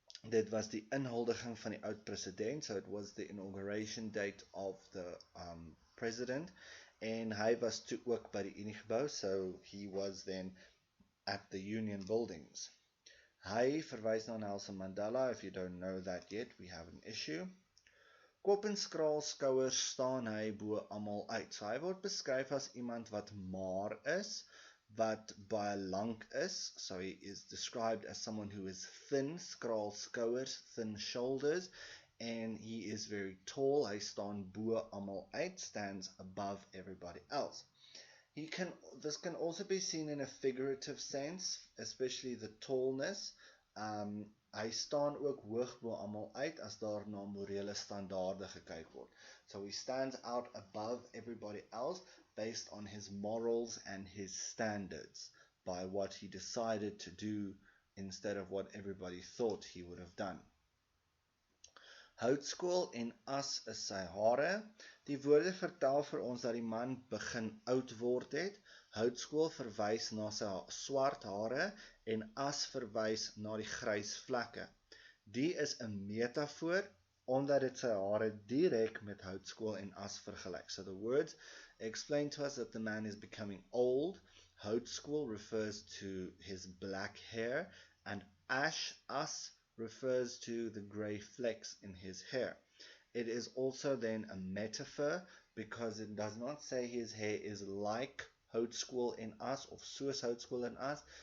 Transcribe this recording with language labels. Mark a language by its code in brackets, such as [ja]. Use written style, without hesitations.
[af] Dit was die inhuldiging van die oud president, [en] so it was the inauguration date of the president, [af] en hy was toe ook by die Uniegebou, [en] so he was then at the Union buildings. [af] Hy verwys na Nelson Mandela. [en] If you don't know that yet, we have an issue. [af] Kop en skraal skouers staan hy bo almal uit. So hy word beskryf as iemand wat maar is, wat baie lank is. [en] So he is described as someone who is thin, skraal skouers, thin shoulders, and he is very tall. [af] Hy staan bo almal uit, [en] stands above everybody else. This can also be seen in a figurative sense, especially the tallness. [af] Hy staan ook hoog bo almal uit as daar na morele standaarde gekyk word. [en] So he stands out above everybody else based on his morals and his standards, by what he decided to do instead of what everybody thought he would have done. [af] Houtskool en as is sy hare. Die woorde vertel vir ons dat die man begin oud word het. Houtskool verwys na sy swart hare en as verwys na die grys vlekke. Die is 'n metafoor omdat dit sy hare direk met houtskool en as vergelyk. [en] So the words explain to us that the man is becoming old. Houtskool refers to his black hair, and as refers to the grey flecks in his hair. It is also then a metaphor because it does not say his hair is like [af] houtskool en as of soos houtskool en as.